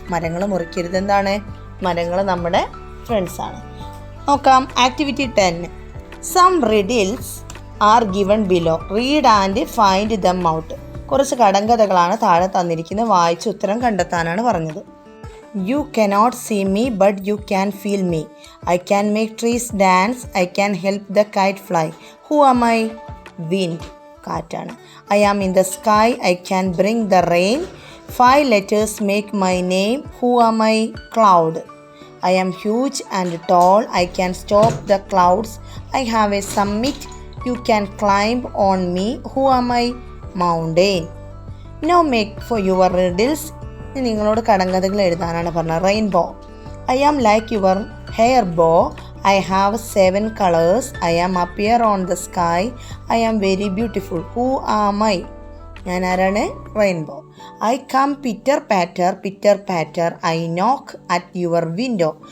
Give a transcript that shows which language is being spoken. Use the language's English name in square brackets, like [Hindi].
[Malayalam] മരങ്ങൾ മുറിക്കരുത്. എന്താണ്? മരങ്ങൾ നമ്മുടെ ഫ്രണ്ട്സാണ്. നോക്കാം. Activity 10. [English] Some riddles are given below. Read and find them out. [Malayalam] കുറച്ച് കടങ്കഥകളാണ് താഴെ തന്നിരിക്കുന്നത്. വായിച്ച് ഉത്തരം കണ്ടെത്താനാണ് പറഞ്ഞത്. [English] You cannot see me, but you can feel me. I can make trees dance. I can help the kite fly. Who am I? Wind. കാറ്റാണ്. I am in the sky. I can bring the rain. 5 letters make my name. Who am I? Cloud. I am huge and tall. I can stop the clouds. I have a summit. You can climb on me. Who am I? Mountain. Now make for your riddles. [Malayalam] നിങ്ങളോട് കടങ്കഥകൾ എഴുതാനാണ് പറഞ്ഞത്. [English] Rainbow. I am like your hair bow. I have 7 colours. I am appear on the sky. I am very beautiful. Who am I? [Malayalam] ഞാൻ ആരാണ്? [English] Rainbow. I come pitter patter I knock at your window.